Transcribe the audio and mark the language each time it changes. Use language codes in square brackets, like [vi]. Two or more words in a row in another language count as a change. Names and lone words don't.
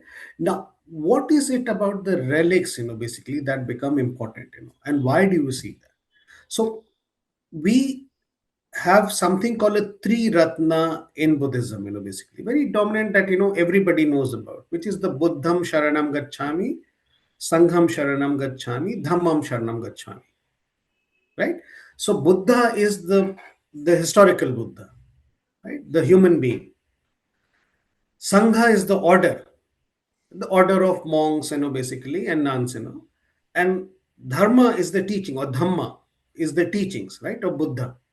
[en] Now, what is it about the relics, basically that become important, and why do you see that? So we have something called a [sa] Tri Ratna [en] in Buddhism, basically very dominant that, everybody knows about, which is the [pi] Buddham Sharanam Gacchami, Sangham Sharanam Gacchami, Dhammam Sharanam Gacchami, [en] right? So Buddha is the historical Buddha, right? The human being. Sangha is the order of monks, basically, and nuns, and dharma is the teaching, or dhamma is the teachings, right, of Buddha.